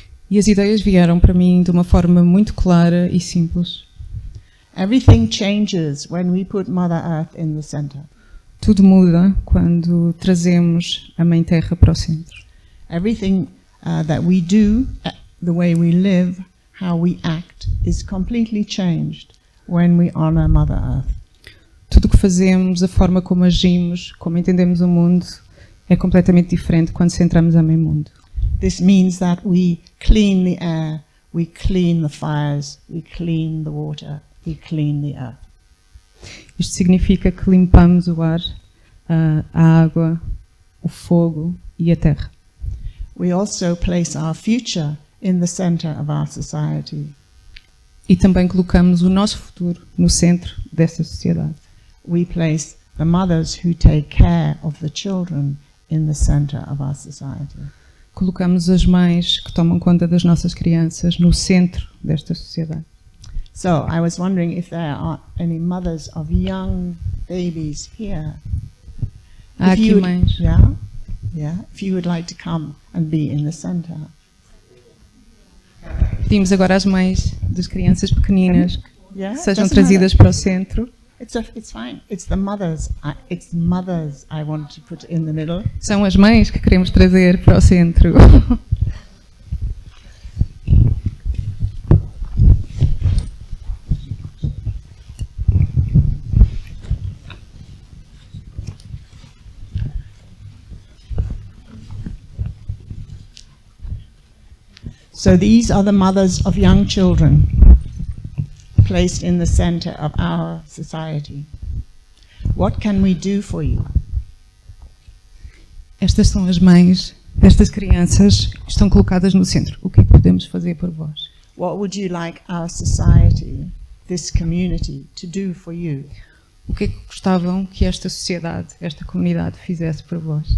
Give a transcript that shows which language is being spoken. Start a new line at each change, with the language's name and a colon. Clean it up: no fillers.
Portuguese: E as ideias vieram para mim de uma forma muito clara e simples.
English: Everything changes when we put Mother Earth in the center.
Portuguese: Tudo muda quando trazemos a Mãe Terra para o centro.
English: Everything that we do, the way we live, how we act, is completely changed when we honor Mother Earth.
Portuguese: Tudo o que fazemos, a forma como agimos, como entendemos o mundo, é completamente diferente quando centramos a MãeMundo.
English: This means that we clean the air, we clean the fires, we clean the water, we clean the earth.
Portuguese: Isto significa que limpamos o ar, a água, o fogo e a terra.
English: We also place our future in the center of our society.
Portuguese: E também colocamos o nosso futuro no centro desta sociedade.
English: We place the mothers who take care of the children in the center of our society.
Portuguese: Colocamos as mães que tomam conta das nossas crianças no centro desta sociedade.
English: So I was wondering if there are any mothers of young babies here.
Portuguese: Há aqui mães.
English: Yeah. If you would like to come and be in the center.
Portuguese: Pedimos agora às mães das crianças pequeninas que sejam
English: doesn't
Portuguese: trazidas
English: matter.
Portuguese: para o centro.
English: It's fine. It's the mothers. It's mothers I want to put in the middle.
Portuguese: São as mães que queremos trazer para o centro.
English: So these are the mothers of young children placed in the center of our society. What can we do for you?
Portuguese: Estas são as mães destas crianças que estão colocadas no centro. O que é que podemos fazer por vós?
English: What would you like our society, this community, to do for you?
Portuguese: O que é que gostavam que esta sociedade, esta comunidade fizesse por vós?